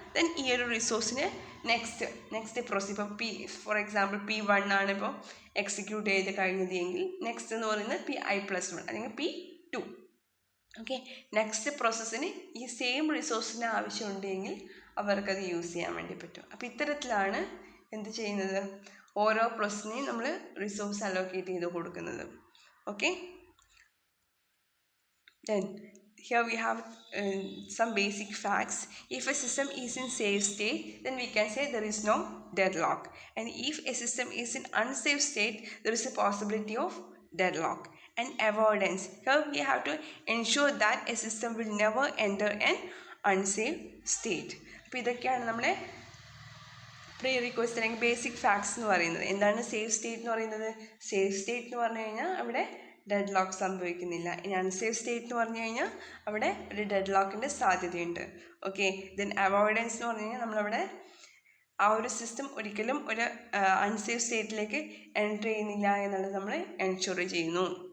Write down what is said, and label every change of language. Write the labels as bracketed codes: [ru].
[ml] Then ഈ ഒരു റിസോഴ്സിന് next process ഇപ്പോൾ ഫോർ എക്സാമ്പിൾ P1 ആണ് ഇപ്പോൾ എക്സിക്യൂട്ട് ചെയ്ത് കഴിഞ്ഞത് എങ്കിൽ നെക്സ്റ്റ് എന്ന് പറയുന്നത് pi+1 അല്ലെങ്കിൽ P2. ഓക്കെ, നെക്സ്റ്റ് പ്രോസസ്സിന് ഈ സെയിം റിസോഴ്സിന് ആവശ്യമുണ്ടെങ്കിൽ അവർക്കത് യൂസ് ചെയ്യാൻ വേണ്ടി പറ്റും. അപ്പോൾ ഇത്തരത്തിലാണ് എന്ത് ചെയ്യുന്നത്? ഓരോ പ്രോസസ്സിനെയും നമ്മൾ റിസോഴ്സ് അലോക്കേറ്റ് ചെയ്ത് കൊടുക്കുന്നത്. [en] Okay, then here we have some basic facts. If a system is in safe state, then we can say there is no deadlock, and if a system is in unsafe state, there is a possibility of deadlock. And avoidance, here we have to ensure that a system will never enter an unsafe state. [ml] അപ്പോൾ ഇതൊക്കെയാണ് നമ്മുടെ pre request അല്ലെങ്കിൽ basic facts എന്ന് പറയുന്നത്. എന്താണ് safe state എന്ന് പറയുന്നത്? Safe state എന്ന് പറഞ്ഞു കഴിഞ്ഞാൽ അവിടെ ഡെഡ് ലോക്ക് സംഭവിക്കുന്നില്ല. ഇനി അൺസേഫ് സ്റ്റേറ്റ് എന്ന് പറഞ്ഞു കഴിഞ്ഞാൽ അവിടെ ഒരു ഡെഡ് ലോക്കിൻ്റെ സാധ്യതയുണ്ട്. ഓക്കെ, ദെൻ അവോയ്ഡൻസ് എന്ന് പറഞ്ഞു കഴിഞ്ഞാൽ നമ്മളവിടെ ആ ഒരു സിസ്റ്റം ഒരിക്കലും ഒരു അൺസേഫ് സ്റ്റേറ്റിലേക്ക് എൻ്റർ ചെയ്യുന്നില്ല എന്നുള്ളത് നമ്മൾ എൻഷുർ ചെയ്യുന്നു.